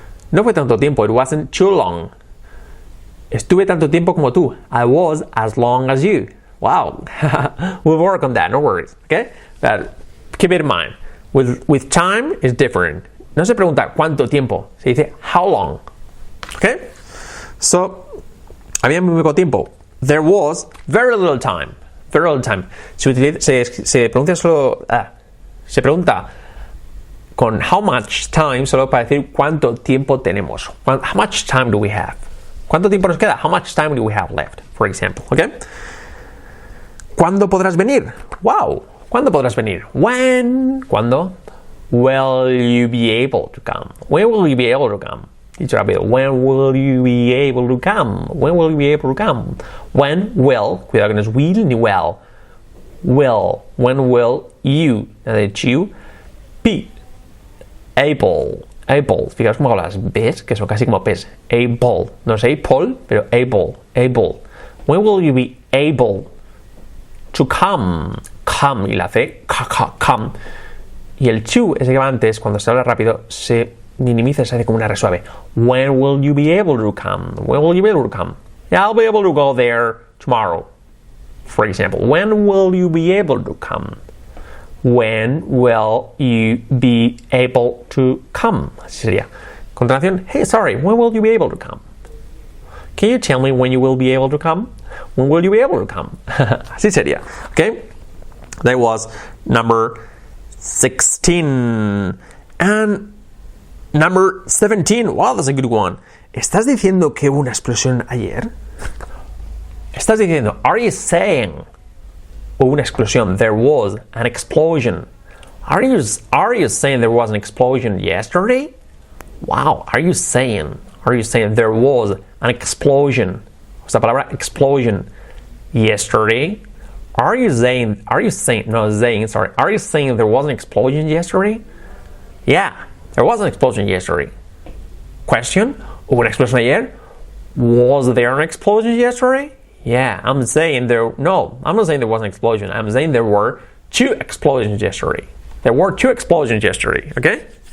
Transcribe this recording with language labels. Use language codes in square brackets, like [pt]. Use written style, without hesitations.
[es] No fue tanto tiempo. [en] It wasn't too long. [es] Estuve tanto tiempo como tú. [en] I was as long as you. Wow. We'll work on that. No worries. Okay? But keep it in mind. With time is different. [es] No se pregunta cuánto tiempo, se dice how long. Okay? So, había muy poco tiempo. [en] There was very little time. Very little time. [es] Se pronuncia solo. Se pregunta con how much time solo para decir cuánto tiempo tenemos. [en] How much time do we have? [es] ¿Cuánto tiempo nos queda? [en] How much time do we have left, for example? Okay? [es] ¿Cuándo podrás venir? Wow. ¿Cuándo podrás venir? [en] When. ¿Cuándo? Will you be able to come? When will you be able to come? [es] Dicho rápido. [en] When will you be able to come? When will you be able to come? [es] When will. Cuidado que no es will ni well. Will. [en] When will you. You be able. Able. [es] Fijaos cómo hago las B's, que son casi como P's. [en] Able. No es Apple, pero able. Able. When will you be able to come? Come. [es] Y la C. [en] Come. [es] Y el to, ese que va antes, cuando se habla rápido, se minimiza, se hace como una R suave. [en] When will you be able to come? When will you be able to come? Yeah, I'll be able to go there tomorrow. For example, when will you be able to come? When will you be able to come? [es] Así sería. [en] Continuación, hey, sorry, when will you be able to come? Can you tell me when you will be able to come? When will you be able to come? [es] Así sería. [en] Okay? That was number 16. And number 17. Wow, that's a good one. [es] ¿Estás diciendo que hubo una explosión ayer? ¿Estás diciendo, [en] are you saying [es] hubo una explosión? [en] There was an explosion. Are you saying there was an explosion yesterday? Wow, are you saying there was an explosion? Esa palabra explosion yesterday? Are you saying there was an explosion yesterday? Yeah, there was an explosion yesterday. [es] Question, ¿hubo una explosión ayer? [en] Was there an explosion yesterday? Yeah, I'm not saying there was an explosion. I'm saying there were 2 explosions yesterday. There were 2 explosions yesterday, okay?